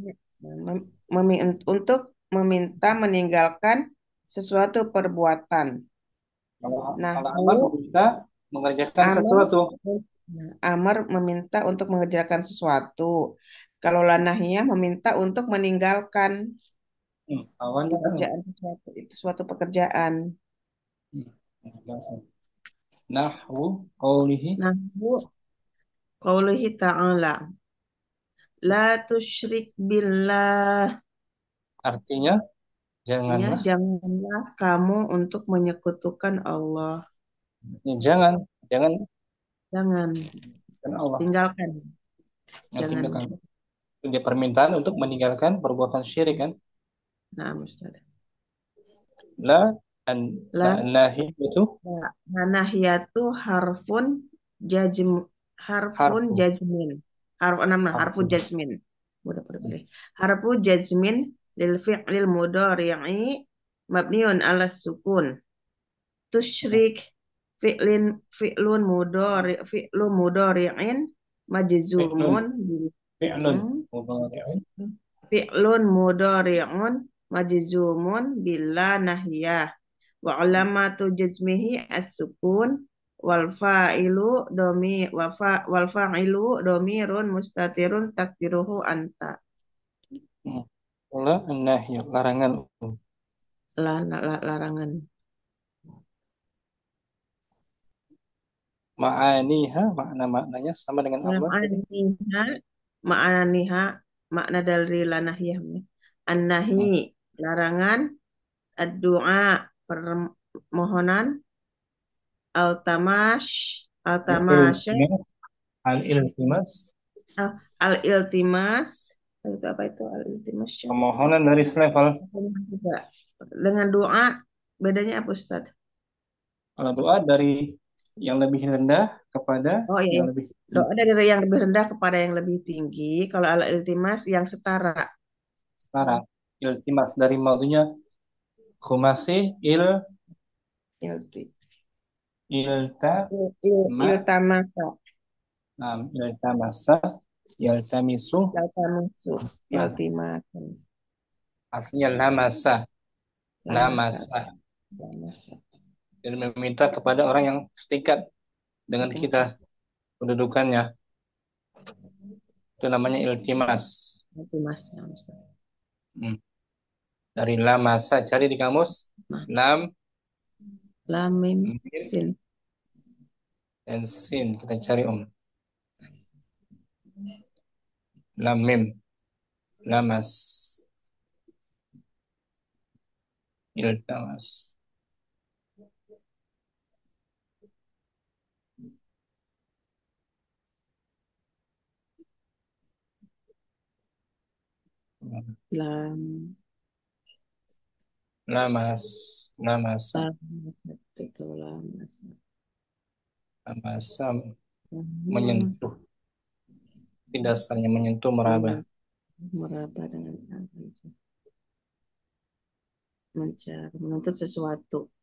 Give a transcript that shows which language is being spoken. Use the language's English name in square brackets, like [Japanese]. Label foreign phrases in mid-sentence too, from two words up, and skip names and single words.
[Indonesian] untuk meminta meninggalkan sesuatu perbuatan. Kalau amar Nahu meminta mengerjakan amar sesuatu. amar meminta untuk mengerjakan sesuatu. Kalau lanahiyah meminta untuk meninggalkan Awannya kan. pekerjaan sesuatu itu suatu pekerjaan. [Arabic] نحو قوله, نحو قوله تعالى لا تشرك بالله. [Indonesian] artinya Ya, janganlah, janganlah kamu untuk menyekutukan Allah. jangan, jangan Jangan kan Allah. tinggalkan. Yang Jangan. tinggalkan. Dia permintaan untuk meninggalkan perbuatan syirik kan. Nah, Ustaz. [Arabic] لا أن لا لا [Indonesian] nahi itu [Arabic] الناهية حرف حرف جزم حرف حرف جزم. Boleh. حرف جزم للفعل المضارع مبني على سكون. تشرك فعل مضارع فعل مجزوم فعل hmm? مضارع فعل مضارع مجزوم بلا ناهية. وعلامة جزمه السكون والفاعل ضمير مستتر تقديره أنت. [Indonesian] la nahi larangan. Larangan. Ma'aniha maknanya sama dengan amar jadi Ma'aniha makna dari lanahiyah. An-nahi larangan, ad-du'a permohonan, al-tamash al-tamasya [Arabic] الالتماس [Indonesian] al-iltimas itu apa itu al-iltimas permohonan dari selevel. juga dengan doa bedanya apa Ustaz? Kalau doa dari yang lebih rendah kepada Oh iya, yang iya. lebih tinggi. Doa dari yang lebih rendah kepada yang lebih tinggi. Kalau al-iltimas yang setara. Setara. Iltimas dari madunya khumasi Ilti, ilta ma [Arabic] التمس, التمس يلتمس التمس, [Indonesian] nah, [Arabic] التماسا, [Indonesian] aslinya lamasa [Arabic] لمس, لمس لمس. [Indonesian] dan meminta kepada orang yang setingkat dengan kita kedudukannya, itu namanya iltimas. Iltimas. Dari lamasa cari di kamus lam [Arabic] لام ميم ميم سين. [Indonesian] dan sin, kita cari [Arabic] لام ميم لمس التمس. لام. لمس لمس, [Indonesian] Itu lamas. lamasa, menyentuh. Dasarnya menyentuh, meraba. Meraba dengan apa itu? Mencari, menuntut sesuatu.